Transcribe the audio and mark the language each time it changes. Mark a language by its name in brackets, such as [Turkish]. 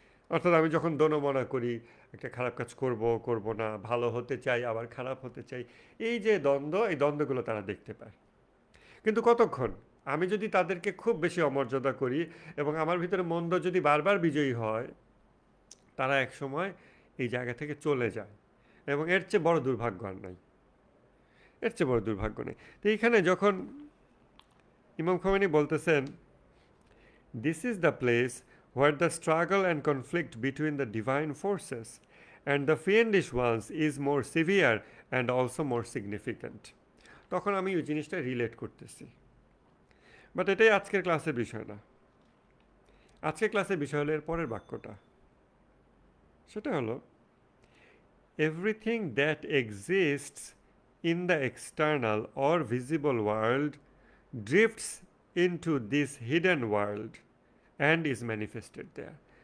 [Bangla] অর্থাৎ আমি যখন দোনোমনা করি, একটা খারাপ কাজ করব করব না, ভালো হতে চাই আবার খারাপ হতে চাই, এই যে দ্বন্দ্ব, এই দ্বন্দ্বগুলো তারা দেখতে পায়। কিন্তু কতক্ষণ? আমি যদি তাদেরকে খুব বেশি অমর্যাদা করি এবং আমার ভিতরে মন্দ যদি বারবার বিজয়ী হয়, তারা একসময় এই জায়গা থেকে চলে যায়, এবং এর চেয়ে বড় দুর্ভাগ্য আর নাই, এর চেয়ে বড় দুর্ভাগ্য নেই। তো এইখানে যখন ইমাম খোমেনি বলতেছেন, [English] this is the place where the struggle and conflict between the divine forces and the fiendish ones is more severe and also more significant, [Bangla] তখন আমি ওই জিনিসটা রিলেট করতেছি। বাট এটাই আজকের ক্লাসের বিষয় না। আজকের ক্লাসের বিষয় হলো এর পরের বাক্যটা, সেটা হলো [English] Everything that exists in the external or visible world drifts into this hidden world and is manifested there.